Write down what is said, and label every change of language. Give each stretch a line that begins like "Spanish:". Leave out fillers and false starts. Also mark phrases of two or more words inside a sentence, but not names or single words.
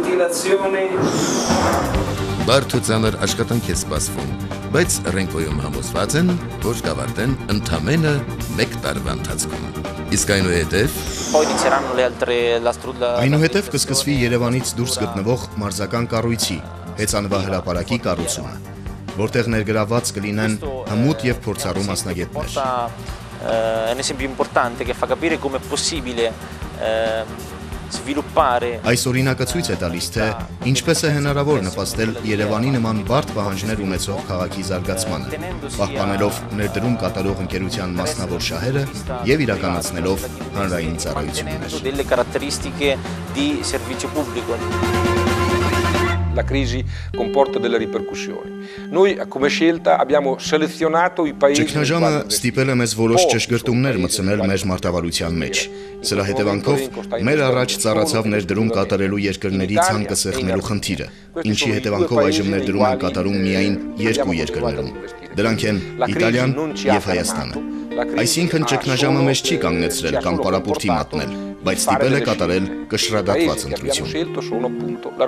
Armenian: Բարդ ու ծանր աշխատանք է սպասվում, բայց Ռենկոյում համոզված են, որ կավարտեն ընդամենը 1 տարվա ընթացքում։ Իսկ այնուհետև կսկսվի Երևանից դուրս գտնվող մարզական կառույցի հեծանվահրապարակի կառուցումը, որտեղ ներգրավված կլինեն հմուտ եւ փորձառու մասնագետներ։
Italian: Un esempio importante che fa capire come è possibile sviluppare.
Armenian: Այս օրինակը ցույց է տալիս, թե ինչպես է հնարավոր նպաստել Երևանի նման բարդ պահանջներ ունեցող քաղաքի զարգացմանը, պահպանելով ներդրում կատարող ընկերության մասնավոր շահերը եւ իրականացնելով հանրային ծառայություններ։
Italian: Delle caratteristiche di servizio pubblico. La crisi comporta delle ripercussioni. Noi come scelta abbiamo selezionato i paesi.
Armenian: Ճգնաժամը ստիպել է մեզ որոշ ճշգրտումներ մտցնել մեր մարտավարության մեջ։ Սրա հետևանքով մեր առաջ ծառացավ ներդրում կատարելու երկրների ցանկը սեղմելու խնդիրը, ինչի հետևանքով այժմ ներդրում են կատարում միայն 2 երկրներում։ Դրանք են Իտալիան եւ Հայաստանը։ Այսինքն ճգնաժամը մեզ չի կանգնեցրել կամ պարապուրտի մատնել, բայց ստիպել է կատարել կշռադատված ընտրություն։